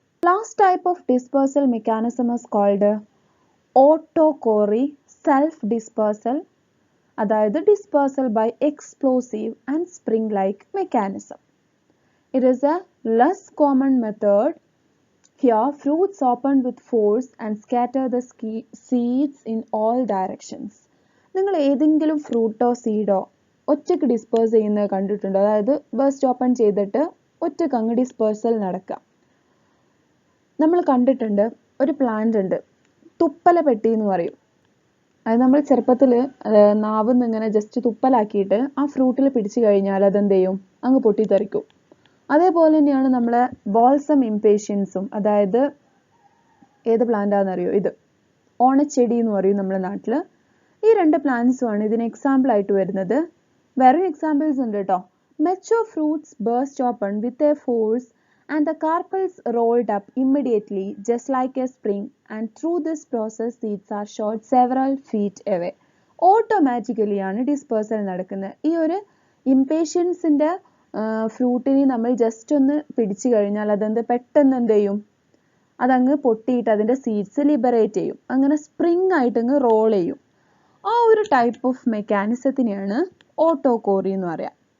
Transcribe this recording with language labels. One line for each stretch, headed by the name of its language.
English: Last type of dispersal mechanism is called autochory, self dispersal. അതായത് dispersal by explosive and spring-like mechanism. It is a less common method. Here, fruits open with force and scatter the seeds in all directions.
Malayalam: നിങ്ങൾ ഏതെങ്കിലും ഫ്രൂട്ടോ സീഡോ ഒറ്റയ്ക്ക് disperse ചെയ്യുന്നത് കണ്ടിട്ടുണ്ടോ? അതായത് bus open ചെയ്തിട്ട് ഒറ്റയ്ക്ക് അങ്ങ് ഡിസ്പേഴ്സൽ നടക്കുക. നമ്മൾ കണ്ടിട്ടുണ്ട് ഒരു പ്ലാന്റ് ഉണ്ട്, തുപ്പല പെട്ടി എന്ന് പറയും. അത് നമ്മൾ ചെറുപ്പത്തിൽ നാവിന്ന് ഇങ്ങനെ ജസ്റ്റ് തുപ്പലാക്കിയിട്ട് ആ ഫ്രൂട്ടിൽ പിടിച്ചു കഴിഞ്ഞാൽ അതെന്ത് ചെയ്യും, അങ്ങ് പൊട്ടിത്തെറിക്കും. അതേപോലെ തന്നെയാണ് നമ്മളെ ബോൾസം ഇംപേഷ്യൻസും. അതായത് ഏത് പ്ലാന്റാണെന്നറിയോ, ഇത് ഓണച്ചെടി എന്ന് പറയും നമ്മുടെ നാട്ടിൽ. ഈ 2 പ്ലാന്റ്സുമാണ് ഇതിന് എക്സാമ്പിൾ ആയിട്ട് വരുന്നത്. വേറെ എക്സാമ്പിൾസ് ഉണ്ട് കേട്ടോ.
English: Mature fruits burst open with a force and the carpels rolled up immediately just like a spring, and through this process seeds are shot several feet away.
Malayalam: Automatically ആണ് ഡിസ്പേഴ്സൽ നടക്കുന്നത്. ഈ ഒരു ഇംപേഷ്യൻസിന്റെ ഫ്രൂട്ടിനെ നമ്മൾ ജസ്റ്റ് ഒന്ന് പിടിച്ചു കഴിഞ്ഞാൽ അതെന്ത് പെട്ടെന്ന് എന്ത് ചെയ്യും, അതങ്ങ് പൊട്ടിയിട്ട് അതിന്റെ സീഡ്സ് ലിബറേറ്റ് ചെയ്യും. അങ്ങനെ സ്പ്രിങ് ആയിട്ട് അങ്ങ് റോൾ ചെയ്യും. ആ ഒരു ടൈപ്പ് ഓഫ് മെക്കാനിസത്തിനെയാണ് ഓട്ടോകോറി എന്ന് പറയാം.